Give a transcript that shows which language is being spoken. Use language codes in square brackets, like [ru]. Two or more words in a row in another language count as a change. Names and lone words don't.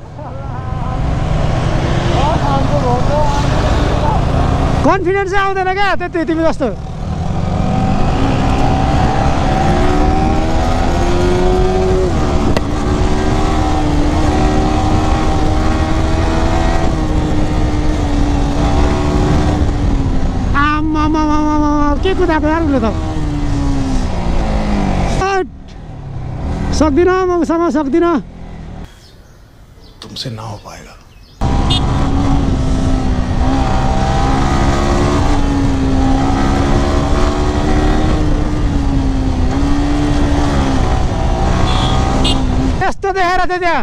[ne] कन्फिडेन्स चाहिँ आउँदैन क्या त्यति तिमी जस्तो के कुदाएको यार उसले त सक्दिनँ मसँग सक्दिनँ [hi] तुमसे ना हो पाएगा [ne] यस्तो देखेर थियो त्यहाँ